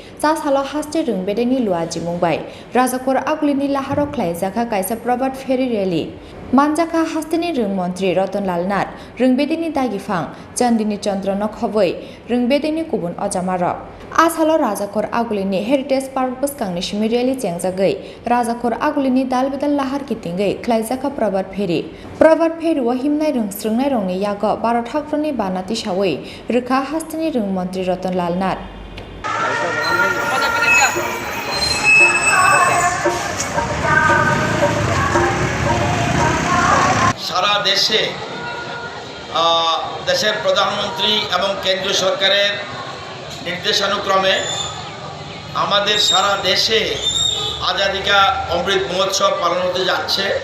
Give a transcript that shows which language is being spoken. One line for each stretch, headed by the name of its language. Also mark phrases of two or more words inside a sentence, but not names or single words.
Kok Borok: cha salo haste rungbedeni luaji mungbai rajakor agulini laharo khlaijaka kaisa prabat ferry rally manjaka hastini rungmantri Ratanlal Nath rungbedini dagifang Chandini Chandrano khoboi rungbetingni kubun ojamarok asalo rajakor agulini
English: heritage park
Kok Borok: bwskangni simi rally chengjagoi rajakor agulini dalbedal lahar kitingoi khlaijaka prabat ferry o himnai rungsrungnai rongni yago Bharat hakroni banati sawoi rwkha hastini rungmantri Ratanlal Nath
Bangla: সারা দেশে দেশের প্রধানমন্ত্রী এবং কেন্দ্রীয় সরকারের নির্দেশানুক্রমে আমাদের সারা দেশে আজাদী কা অমৃত মহোৎসব পালন হতে যাচ্ছে